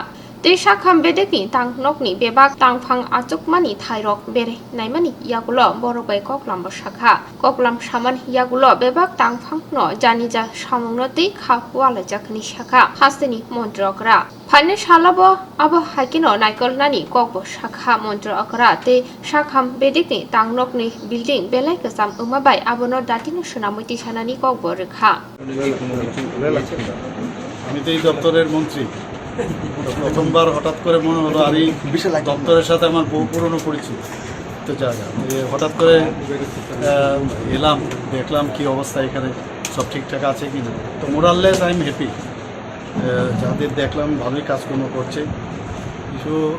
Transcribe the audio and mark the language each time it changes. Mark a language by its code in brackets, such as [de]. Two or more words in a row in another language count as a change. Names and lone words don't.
[trp] Te Sakha Bedek ni Tang ni Bebak Tangphang Achukmani Thairok Berai Naimani Yagulo Borobai Koklam Sakha Koklam Shaman Yagulo Bebak Tangphang no Janija Shamunoti Khawala Jakni Sakha Hasteni Montri Okara Pane Shalabo Abo Hakino Naikol Nani Kokbo Sakha Montri Okara Te Sakha Bedek ni Tang ni Building Belai Kasam Umabai Abono Datino Shunamiti Shanani Kokbo Rekha [bn] আমি তো এই দপ্তরের মন্ত্রী প্রথমবার হঠাৎ করে মনে হলো আর এই দপ্তরের সাথে আমার বহু পুরনো পরিচিত তো জায়গা হঠাৎ করে এলাম দেখলাম কি অবস্থা এখানে সব ঠিকঠাক আছে কি না তো [en] more or less I am happy [bn] যাদের দেখলাম ভালোই কাজকর্ম করছে কিছু